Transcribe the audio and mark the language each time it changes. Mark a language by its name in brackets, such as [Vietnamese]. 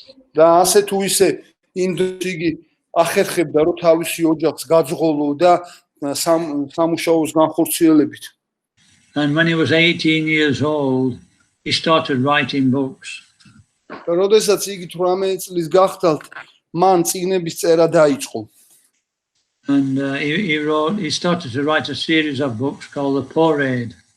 [Georgian] და ასე თუ ისე ინდოეთში იგი ახერხებდა რომ თავისი ოჯახს გაძღოლო და სამუშაოს განხორციელებით. [English] And when he was 18 years old, he started writing books. [Georgian] და როდესაც იგი 18 წლის გახდათ, მან წიგნების წერა დაიწყო. [English] And he started to write a series of books called the Parade.